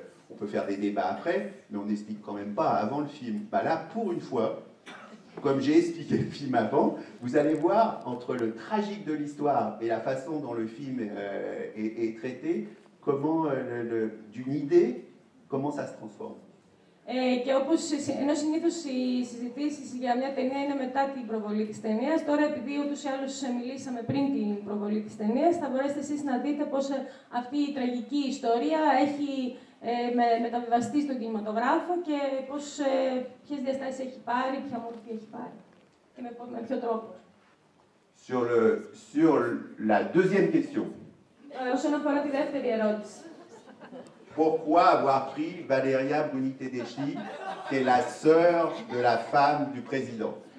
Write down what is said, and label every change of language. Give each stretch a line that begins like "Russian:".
French: On peut faire des débats après, mais on n'explique quand même pas avant le film. Bah là, pour une fois, comme j'ai expliqué le film avant, vous allez voir entre le tragique de l'histoire et la façon dont le film est traité, comment d'une idée, comment ça se transforme.
Greek: Και όπως ενώ συνήθως οι συζητήσεις για μια ταινία είναι μετά την προβολή της ταινίας, τώρα επειδή ούτως ή άλλως μιλήσαμε πριν την προβολή της ταινίας, θα μπορέσετε εσείς να δείτε πώς αυτή η τραγική ιστορία έχει μεταβιβαστεί στον κινηματογράφο και ποιες διαστάσεις έχει πάρει, ποια μορφή έχει πάρει και με ποιο τρόπο.
French: Sur la deuxième question.
Greek: Όσον αφορά τη δεύτερη ερώτηση.
French: Pourquoi avoir pris Valeria Bruni Tedeschi, qui est la sœur de la femme du président?